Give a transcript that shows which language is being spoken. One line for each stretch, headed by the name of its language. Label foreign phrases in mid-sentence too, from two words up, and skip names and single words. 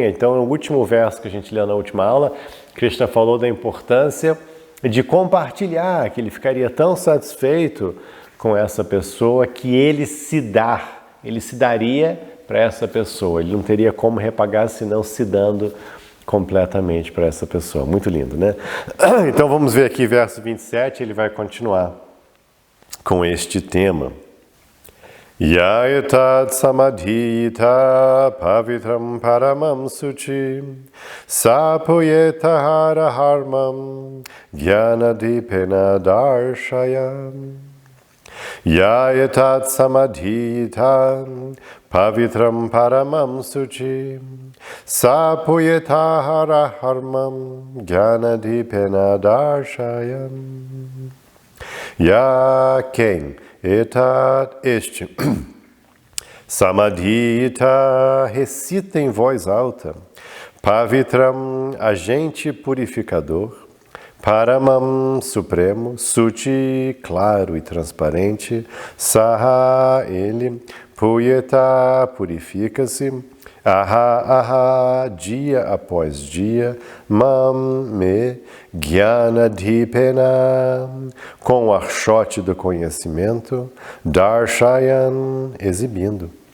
Portuguese: Então, no último verso que a gente leu na última aula, Krishna falou da importância de compartilhar, que ele ficaria tão satisfeito com essa pessoa que ele se daria para essa pessoa. Ele não teria como repagar senão se dando completamente para essa pessoa. Muito lindo, né? Então vamos ver aqui verso 27, ele vai continuar com este tema.
Sanskrit: Yayatat samadhita pavitram paramam suchi sapuyeta hara harmam jnanadipena darshayam. Yayatat samadhita pavitram paramam suchi sapuyeta hara harmam jnanadipena darshayam.
Portuguese: Ya quem este Samadhita recita em voz alta, Pavitram, agente purificador, Paramam, supremo, Suchi, claro e transparente, Saha, ele, Puyeta, purifica-se, Aha, aha, dia após dia, Mam, me, Jnanadipena, com o archote do conhecimento, Darshayan, exibindo.